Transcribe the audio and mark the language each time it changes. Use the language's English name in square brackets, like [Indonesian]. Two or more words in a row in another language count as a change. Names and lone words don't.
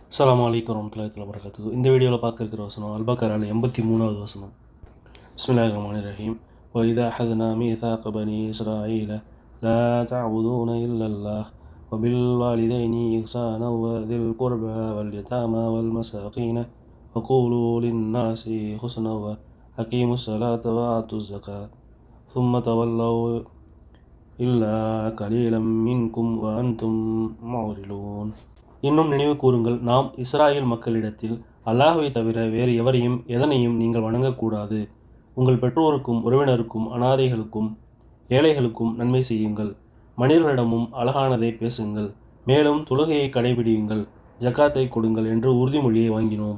[Arabic] السلام عليكم ورحمة الله وبركاته. [Tamil] இந்த வீடியோவில் பார்க்க இருக்கிற வசனம் அல்-பக்கரால 83வது வசனம். [Arabic] بسم الله الرحمن الرحيم. وَإِذَا أَخَذْنَا مِيثَاقَ بَنِي إِسْرَائِيلَ لَا تَعْبُدُونَ إِلَّا اللَّهَ وَبِالْوَالِدَيْنِ إِحْسَانًا وَذِي الْقُرْبَى وَالْيَتَامَى وَالْمَسَاكِينَ وَقُولُوا لِلنَّاسِ حُسْنًا وَأَقِيمُوا الصَّلَاةَ وَآتُوا الزَّكَاةَ ثُمَّ تَوَلَّوْا إِلَّا قَلِيلًا مِنْكُمْ وَأَنْتُمْ مُعْرِضُونَ. [Tamil] இன்னும் நினைவு கூறுங்கள், நாம் இஸ்ராயேல் மக்களிடத்தில் அல்லாஹ்வை தவிர வேறு எவரையும் எதனையும் நீங்கள் வணங்கக்கூடாது. உங்கள் பெற்றோருக்கும் உறவினருக்கும் அனாதைகளுக்கும் ஏழைகளுக்கும் நன்மை செய்யுங்கள். மனிதர்களிடமும் அழகானதை பேசுங்கள். மேலும் தொழுகையை கடைபிடியுங்கள், ஜக்காத்தை கொடுங்கள் என்று உறுதிமொழியை வாங்கினோம்.